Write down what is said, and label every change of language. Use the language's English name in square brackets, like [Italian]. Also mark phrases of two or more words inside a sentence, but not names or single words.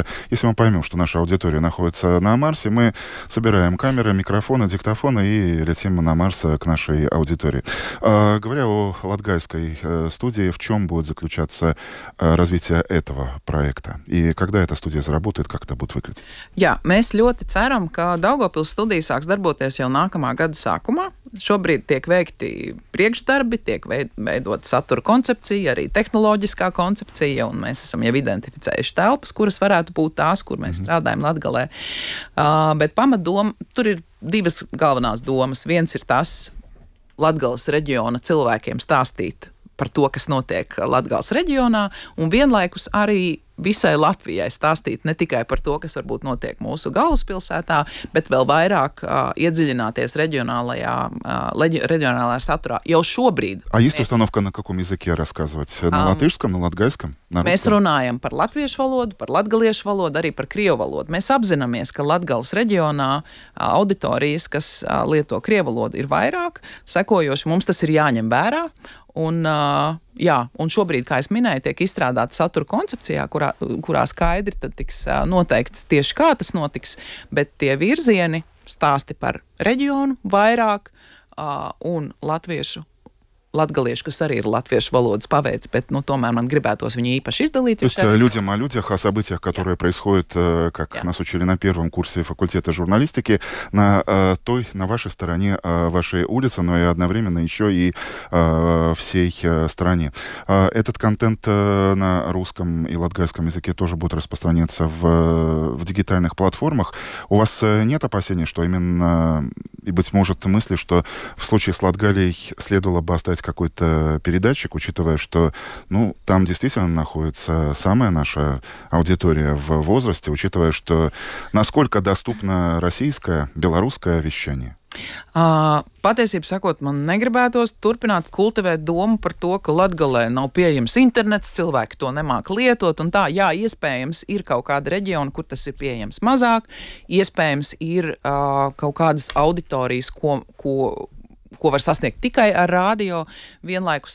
[Russian] Если мы поймем, что наша аудитория находится на Марсе, мы собираем камеры, микрофоны, диктофоны и летим на Марс к нашей аудитории. Говоря о латгальской студии, в чем будет заключаться развитие этого проекта? И когда эта студия заработает, как это будет выглядеть? [Latvian] Jā, mēs ļoti ceram, ka Daugavpils studija sāks darboties jau nākamā gada sākumā. Šobrīd tiek veikti priekšdarbi, tiek veidot satura koncepcija, arī tehnoloģiskā koncepcija, un mēs esam jau identificējuši telpas, kuras varētu būt tās, kur mēs strādājam Latgalē. Bet pamatdoma, tur ir divas galvenās domas. Viens ir tas Latgales reģiona cilvēkiem stāstīt par to, kas notiek Latgales reģionā, un vienlaikus arī visai Latvijai stāstīt ne tikai par to, kas varbūt notiek mūsu galvaspilsētā, bet vēl vairāk iedziļināties региональная saturā jau šobrīd. [Russian] А есть установка на каком языке рассказывать? На латышском, на латгальском? [Latvian] Mēs runājam par latviešu valodu, par latgaliešu valodu, arī par krievu valodu. Mēs apzināmies, ka Latgales reģionā auditorijas, kas lieto krievu valodu, ir vairāk, sekojoši mums tas ir jāņem vērā. Un šobrīd, kā es minēju, tiek izstrādāta satura koncepcijā, kurā skaidri tad tiks noteikts tieši kā tas notiks, bet tie virzieni stāsti par reģionu vairāk un latgaliešu, kas arī ir latviešu valodas paveids, bet tomēr man gribētos viņu īpaši издалить. [Russian] То есть людям о людях, о событиях, которые происходят, как нас учили на первом курсе факультета журналистики, на вашей стороне, вашей улице, но и одновременно еще и всей стране. Этот контент на русском и латгальском языке тоже будет распространяться в дигитальных платформах. У вас нет опасений, что именно, и, быть может, мысли, что в случае с Латгалией следовало бы оставить какой-то передатчик, учитывая, что там действительно находится самая наша аудитория в возрасте, учитывая, что насколько доступно российское, белорусское вещание? [Latvian] Patiesībā sakot, man negribētos turpināt kultivēt domu par to, ka Latgalē nav pieejams internets, cilvēki to nemāk lietot, un tā, jā, iespējams, ir kaut kāda reģiona, kur tas ir pieejams mazāk, iespējams, ir kaut kādas auditorijas, ko var sasniegt tikai ar radio, vienlaikus